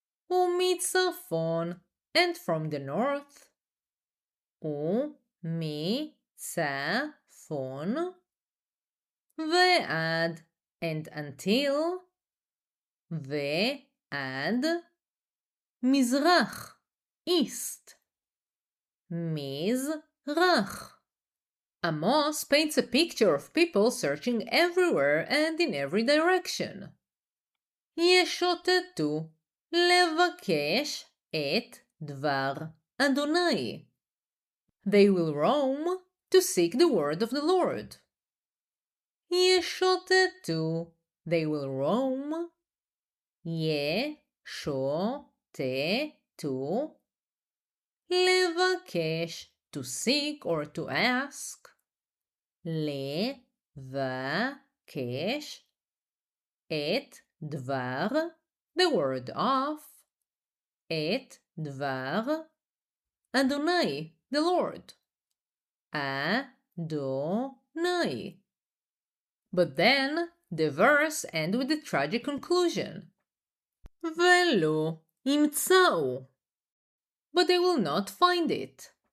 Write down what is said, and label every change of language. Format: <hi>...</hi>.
<he>ומצפון,</he> <en>and from the north,</en> <he>ומצפון, ועד,</he> <en>and until,</en> <he>ועד, מזרח,</he> <en>east,</en> <he>מזרח.</he> <en>Amos paints a picture of people searching everywhere and in every direction.</en> <he>ישוטטו לבקש את דבר אדוני.</he> <en>They will roam to seek the word of the Lord.</en> <he>ישוטטו,</he> <en>they will roam.</en> <he>ישוטטו, לבקש,</he> <en>to seek or to ask.</en> <he>לבקש, את דבר,</he> <en>the word of,</en> <he>את דבר, אדוני,</he> <en>the Lord.</en> <he>אדוני.</he> <en>But then the verse ends with the tragic conclusion.</en> <he>ולא ימצאו.</he> <en>But they will not find it.</en>